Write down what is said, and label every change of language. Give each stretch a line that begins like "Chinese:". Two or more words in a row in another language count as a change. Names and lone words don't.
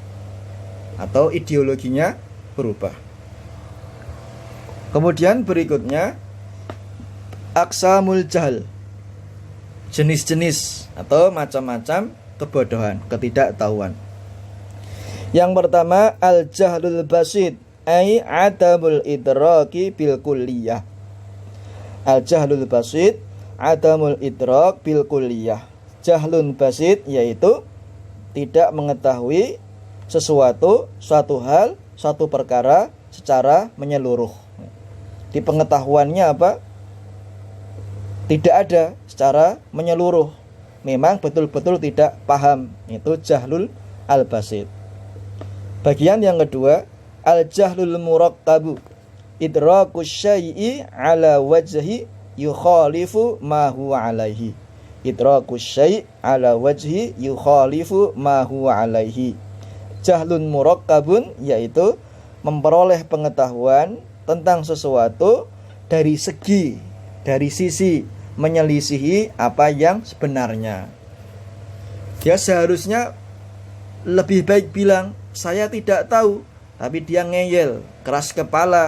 Indonesian: Atau ideologinya berubah. Kemudian berikutnya
Arabic: أقسام الجهل,
Indonesian: jenis-jenis atau macam-macam kebodohan, ketidaktahuan. Yang pertama
Arabic: الجهل البسيط أي عدم الإدراك بالكلية. الجهل البسيط عدم الإدراك بالكلية. جهل بسيط
Indonesian: yaitu tidak mengetahui suatu hal, suatu perkara secara menyeluruh. Di pengetahuannya tidak ada secara menyeluruh. Memang betul-betul tidak paham. Itu
Arabic: جهل البسيط.
Indonesian: Bagian yang kedua,
Arabic: الجهل المركب إدراك الشيء على وجه يخالف ما هو عليه. إدراك شيء على وجه يخالف ما هو عليه. جهل مركب
Indonesian: yaitu memperoleh pengetahuan tentang sesuatu dari sisi menyelisihi apa yang sebenarnya. Dia seharusnya lebih baik bilang saya tidak tahu, tapi dia ngeyel, keras kepala.